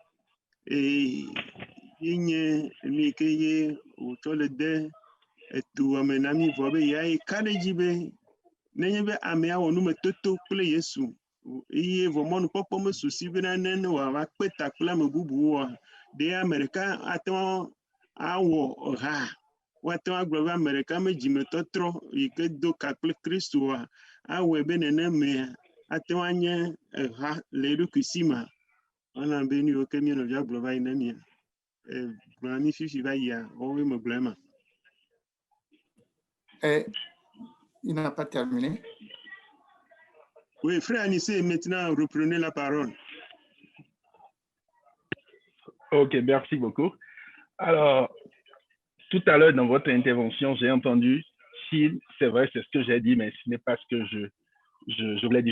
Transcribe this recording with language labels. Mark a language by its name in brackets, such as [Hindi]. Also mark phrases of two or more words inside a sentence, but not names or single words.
[Ewe] Yenye emi ke ye wòtsɔ le de eto me na mi vɔ be yeayi ka ɖe dzi be nenye be amea wɔ numetoto kple Yesu eye vɔ mɔnukpɔkpɔ mesu si bena ne wòava kpe ta kple ame bubuwoa, ɖe ame ɖeka ate ŋu awɔ ha, woate ŋu agblɔ be ame ɖeka me dzimetɔtrɔ yi ke do ka kple Kristo oa, awɔe be nenemea ate ŋu anye ha le eɖokui si ma. Wana be nu yiwo ke mía nɔvia gblɔ va yi na mia. Gblɔ mi fifi va yia, wɔwoe me gblɔ ema. [French] Il n'a pas terminé. Oui, frère Anissé, maintenant reprenez la parole. Ok, merci beaucoup. Alors, tout à l'heure dans votre intervention, j'ai entendu, si c'est vrai, c'est ce que j'ai dit, mais ce n'est pas ce que je voulais dire.